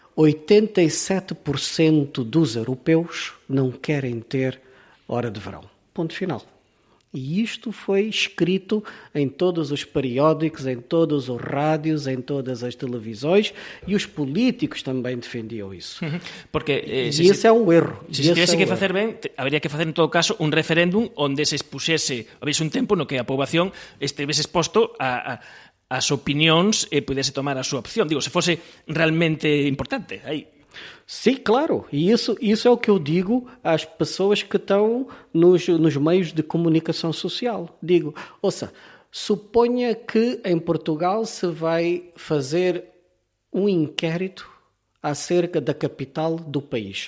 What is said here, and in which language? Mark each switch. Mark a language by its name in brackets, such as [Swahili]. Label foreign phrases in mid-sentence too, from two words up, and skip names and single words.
[Portuguese] 87% dos europeus não querem ter hora de verão. Ponto final. E isto foi escrito em todos os periódicos, em todos os rádios, em todas as televisões, e os políticos também defendiam isso. Porque esse é um erro. [Galician] Se tivese que facer ben, habería que facer en todo caso un referéndum onde se expuxese, habese un tempo no que a poboación estivese exposto as opinións e pudese tomar a súa opción. Digo, se fose realmente importante. Aí. [Portuguese] Sim, claro. E isso é o que eu digo às pessoas que estão nos meios de comunicação social. Digo, ouça, suponha que em Portugal se vai fazer um inquérito acerca da capital do país.